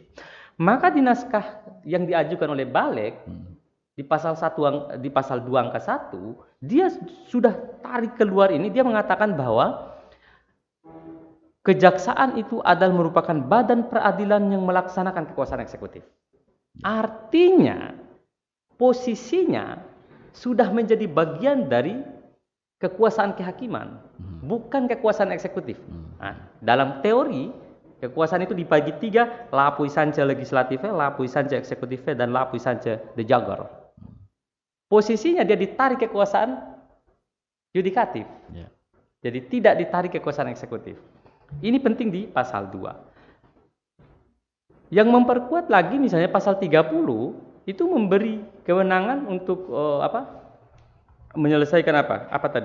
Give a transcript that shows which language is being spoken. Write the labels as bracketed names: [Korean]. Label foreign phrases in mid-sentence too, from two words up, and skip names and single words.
[Indonesian] Maka di naskah yang diajukan oleh Balik di pasal 2 angka 1, dia sudah tarik keluar ini, dia mengatakan bahwa kejaksaan itu adalah merupakan badan peradilan yang melaksanakan kekuasaan eksekutif. Artinya posisinya sudah menjadi bagian dari kekuasaan kehakiman, bukan kekuasaan eksekutif. Nah, dalam teori kekuasaan itu dibagi 3, [French] la puissance legislative, la puissance eksekutif, dan la puissance de jugger. [Indonesian] Posisinya dia ditarik kekuasaan yudikatif, jadi tidak ditarik kekuasaan eksekutif. Ini penting di pasal 2. Yang memperkuat lagi misalnya pasal 30 itu memberi kewenangan untuk menyelesaikan apa tadi?